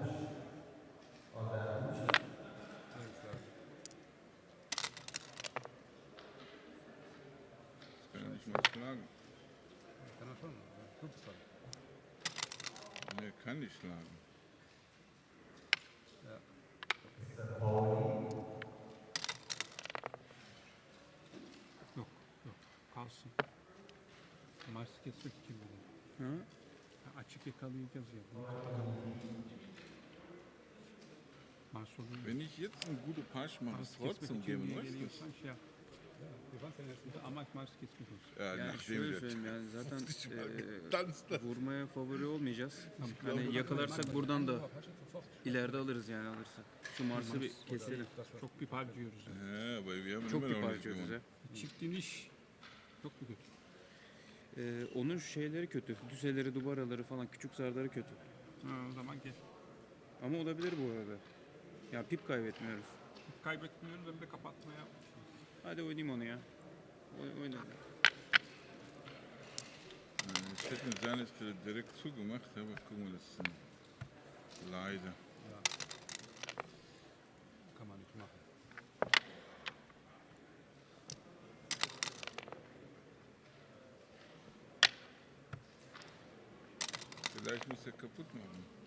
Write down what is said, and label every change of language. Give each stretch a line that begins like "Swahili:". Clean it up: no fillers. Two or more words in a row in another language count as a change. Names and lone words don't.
German: Das kann er nicht mal schlagen. kann er schon, aber du bist dran. Er kann nicht schlagen. Ja.
Turkish: Yok, yok. Kalsın. Maçı kesmek için böyle.
German: Ja?
Turkish: Ya açık yakalayacağız ya. Maç sonu.
German: Wenn ich jetzt einen guten Pasch mache,
Turkish: Maç
German: ist trotzdem
Turkish: kesmek için
German: Gammon,
Turkish: niye
German: weißt du?
Turkish: geliyorsan şey yap.
German: Wir waren ja jetzt
Turkish: Burada amaç maç kesmek olsun.
German: Ja,
Turkish: Yani
German: nachdem
Turkish: şöyle
German: der
Turkish: söyleyeyim yani zaten
German: tanzt das.
Turkish: vurmaya favori olmayacağız. Hani yakalarsak buradan da ileride alırız yani alırsak. Şu Mars'ı bir keselim. Çok bir harcıyoruz. Yani.
German: Ja, aber wir haben
Turkish: Çok
German: immer
Turkish: bir
German: noch nicht
Turkish: harcıyoruz ya.
German: gewonnen.
Turkish: Çift iniş çok bir kötü. Onun şeyleri kötü. Düseleri, dubaraları falan küçük zarları kötü. Ha, o zaman gel. Ama olabilir bu arada. Ya pip kaybetmiyoruz. Kaybetmiyoruz hem de kapatmaya. Hadi oynayayım onu ya. Oynayalım.
German: Ich hätte mit seiner Stelle direkt zugemacht, aber gucken wir, das ist leider. Kann man nicht machen. Vielleicht muss er kaputt machen.